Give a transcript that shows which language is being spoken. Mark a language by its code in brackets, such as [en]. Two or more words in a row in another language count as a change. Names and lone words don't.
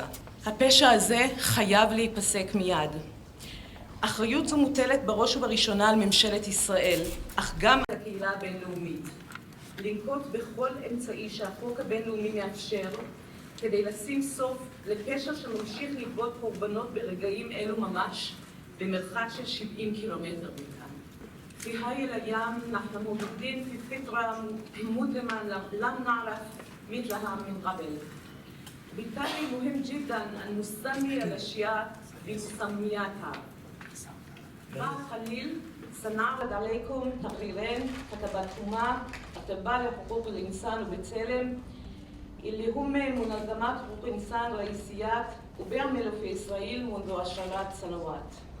[he] הפשע הזה חייב להיפסק מיד. אחריות זו מוטלת בראש ובראשונה על ממשלת ישראל, אך גם על הקהילה הבינלאומית. לנקוט בכל אמצעי שהחוק הבינלאומי מאפשר, כדי לשים סוף לפשע שממשיך לגבות קורבנות ברגעים אלו ממש, במרחק של 70 קילומטר מכאן. [ar] في هاي الأيام نحن موجودين في فترة مظلمة لم نعرف مثلها من قبل. بالتالي مهم جدا أن نسمي الأشياء بمسمياتها. بعد قليل سنعرض عليكم تقريرين كتبتهما أطباء لحقوق الإنسان وبצלם, اللي هم منظمات حقوق إنسان رئيسيات وبيعملوا في إسرائيل منذ عشرات سنوات.